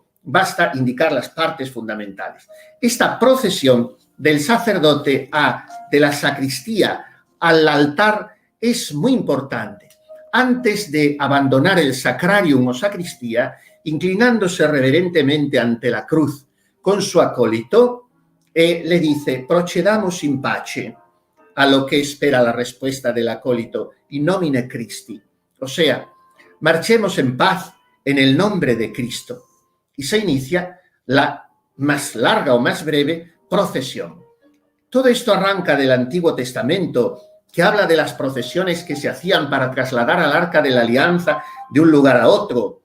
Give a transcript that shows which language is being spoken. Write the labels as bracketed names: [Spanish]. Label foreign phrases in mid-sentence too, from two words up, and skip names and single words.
[Spanish] Basta indicar las partes fundamentales. Esta procesión del sacerdote de la sacristía al altar es muy importante. Antes de abandonar el sacrarium o sacristía, inclinándose reverentemente ante la cruz con su acólito, le dice: [Latin] procedamos in pace, [Spanish] a lo que espera la respuesta del acólito, [Latin] in nomine Christi. [Spanish] O sea, marchemos en paz en el nombre de Cristo. Y se inicia la más larga o más breve procesión. Todo esto arranca del Antiguo Testamento, que habla de las procesiones que se hacían para trasladar al Arca de la Alianza de un lugar a otro.